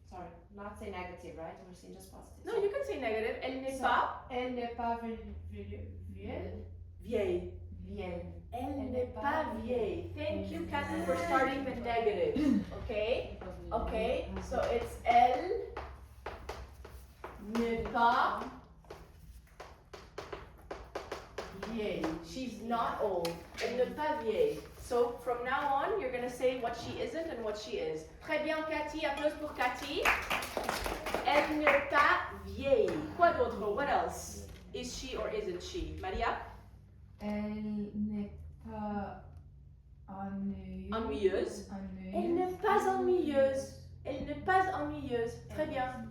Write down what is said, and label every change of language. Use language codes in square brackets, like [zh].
[en] Sorry, not say negative, right? We're saying just positive. No, you can say negative. [fr] Elle n'est pas Elle n'est pas vieille. vieille. Vieille. Elle n'est pas vieille. [en] Thank you, Cathy, for starting the negative. Okay? Okay, so it's [fr] elle n'est pas vieille. [en] She's not old. [fr] Elle n'est pas vieille. [en] So from now on, you're going to say what she isn't and what she is. [fr] Très bien, Cathy. Applaudissements pour Cathy. Elle n'est pas vieille. Quoi d'autre? [en] What else? Is she or isn't she? Maria? [fr] Elle n'est pas Ennuyeuse. Elle n'est pas ennuyeuse. Elle n'est pas ennuyeuse. Très bien.